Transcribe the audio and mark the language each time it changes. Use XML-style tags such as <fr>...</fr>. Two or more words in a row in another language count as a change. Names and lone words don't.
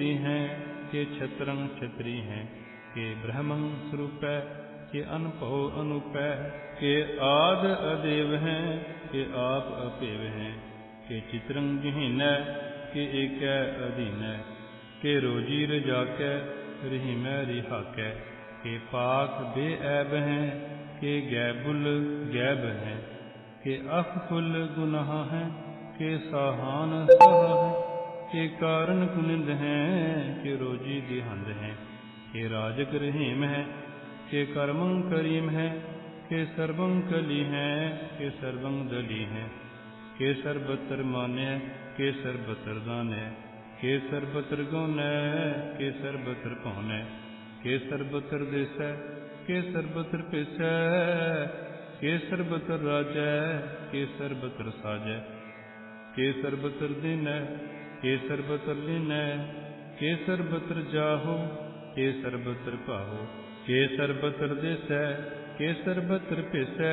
<bra>हैं के छत्रं छत्री हैं के ब्रह्मं स्वरूप के अनुभव अनूप के आद अदेव हैं के आप अपेव हैं के चित्रं विहीन के एक अधीन के रोजी रजाकै रहीमै रिहाकै के पाक बेऐब हैं के गैबुल गैब हैं के अफुल गुनाह हैं के साहान सहा हैं के कारण कुनिंद हैं के रोजी दिहंद हैं के राजक रहीम हैं के कर्मं करीम हैं के सर्वं कली हैं के सर्वं दली हैं के सर्वत्र मान्य के सर्वत्र दान्य के सर्वत्र गौन्य के सर्वत्र पौन्य के सर्वत्र देश के सर्वत्र पिस के सर्वत्र राजै के सर्वत्र साजै के सर्वत्र दिन के सर्वत्र लीन के सर्वत्र जाहो के सर्वत्र पाहो के सर्वत्र देस के सर्वत्र पिस</bra>